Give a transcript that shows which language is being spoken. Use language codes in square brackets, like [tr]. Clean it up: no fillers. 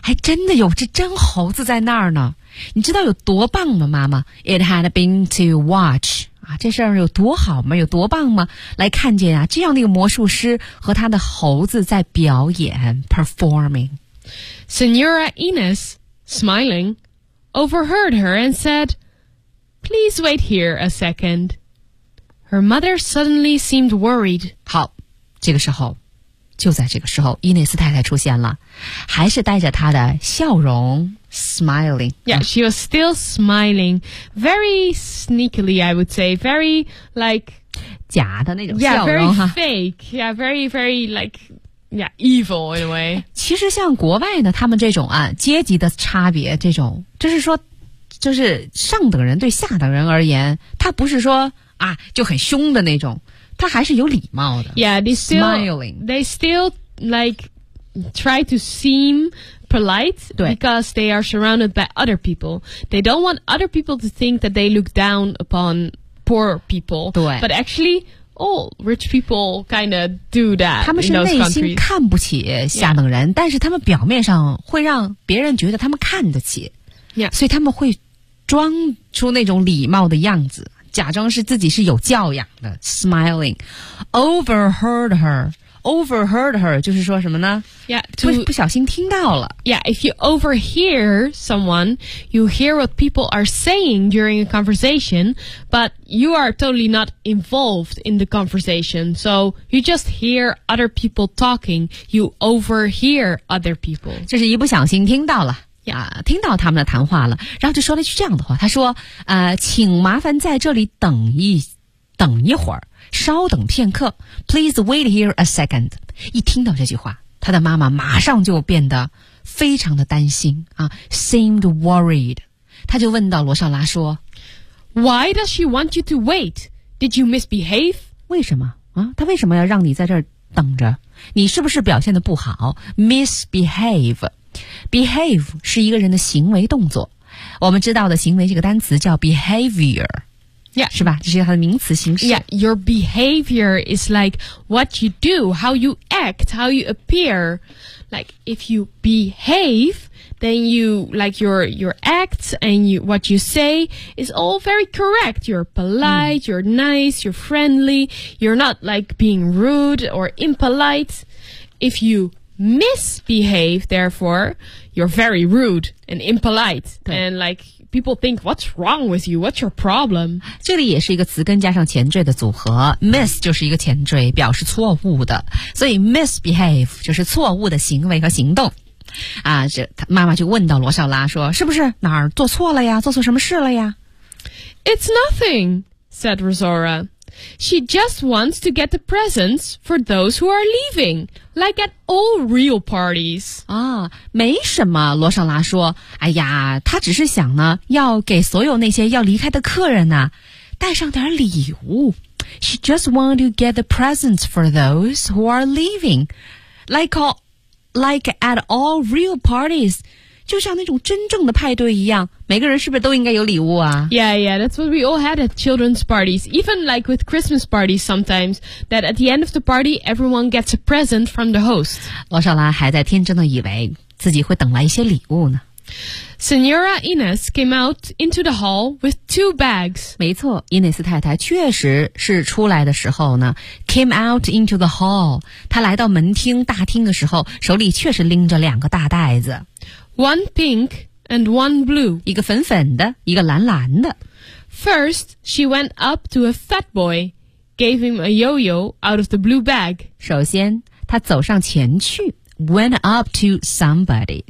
[zh] 还真的有只真猴子在那儿呢，你知道有多棒吗，妈妈 ？ [en] It had been to watch. [zh] 啊、这事儿有多好吗？有多棒吗？来看见啊，这样的一个魔术师和他的猴子在表演 ，performing。 [en] Senora Ines, smiling, overheard her and said, "Please wait here a second." Her mother suddenly seemed worried. [zh] 好，这个时候，就在这个时候，伊内斯太太出现了，还是带着她的笑容。 [en] Smiling. Yeah, she was still smiling. Very sneakily, I would say. Very, like... [zh] 假的那种笑容。 [en] Yeah, very fake. Yeah, very, very, like, yeah, evil in a way. [zh] 其实像国外呢，他们这种啊，阶级的差别这种，就是说，就是上等人对下等人而言，他不是说啊，就很凶的那种，他还是有礼貌的。 [en] Yeah, they still... Smiling. They still, like, try to seem... polite because they are surrounded by other people. They don't want other people to think that they look down upon poor people. [zh] 对 [en] but actually, all rich people kind of do that. [zh] 他们是内心看不起下等人、 [en] yeah. [zh] 但是他们表面上会让别人觉得他们看得起、 [en] yeah. [zh] 所以他们会装出那种礼貌的样子假装是自己是有教养的 smiling. [en] Overheard herOverheard her, [zh] 就是说什么呢 [en] yeah, [zh] to, 不小心听到了。 [en] Yeah, if you overhear someone, you hear what people are saying during a conversation, but you are totally not involved in the conversation. So you just hear other people talking, you overhear other people. [zh] 就是一不小心听到了。 [en] Yeah. [zh] 听到他们的谈话了然后就说了一句这样的话他说请麻烦在这里等一会儿。稍等片刻 [en] Please wait here a second [zh] 一听到这句话他的妈妈马上就变得非常的担心啊 [en] Seemed worried [zh] 他就问到罗少拉说 [en] Why does she want you to wait? Did you misbehave? [zh] 为什么啊？他为什么要让你在这儿等着你是不是表现得不好 Misbehave Behave 是一个人的行为动作我们知道的行为这个单词叫 behavior [en] Yeah. [zh] 是吧？这是它的名词形式。 [en] Yeah, your behavior is like what you do, how you act, how you appear. Like, if you behave, then you, like, your acts and you, what you say is all very correct. You're polite, you're nice, you're friendly, you're not, like, being rude or impolite. If you... misbehave, therefore, you're very rude and impolite. And like, people think, what's wrong with you? What's your problem? [zh] 这里也是一个词根加上前缀的组合。Miss 就是一个前缀，表示错误的。所以 misbehave 就是错误的行为和行动。啊，这妈妈就问到罗小拉说，是不是哪儿做错了呀？做错什么事了呀？ [en] It's nothing, said Rosora. She just wants to get the presents for those who are leaving, like at all real parties. [zh] 啊，没什么，罗尚拉说。哎呀，他只是想呢，要给所有那些要离开的客人呢，带上点礼物。 [en] She just wants to get the presents for those who are leaving, like at all real parties. [zh] 就像那种真正的派对一样，每个人是不是都应该有礼物啊？ [en] Yeah, yeah, that's what we all had at children's parties. Even like with Christmas parties sometimes, that at the end of the party, everyone gets a present from the host. [zh] 罗少拉还在天真的以为自己会等来一些礼物呢。 [en] Senora Ines came out into the hall with two bags. [zh] 没错，伊内斯太太确实是出来的时候呢 [en] came out into the hall. [zh] 她来到门厅大厅的时候，手里确实拎着两个大袋子。 [en] One pink and one blue. [zh] 一个粉粉的，一个蓝蓝的。 [en] First, she went up to a fat boy, gave him a yo-yo out of the blue bag. [zh] 首先，她走上前去 [en] went up to somebody.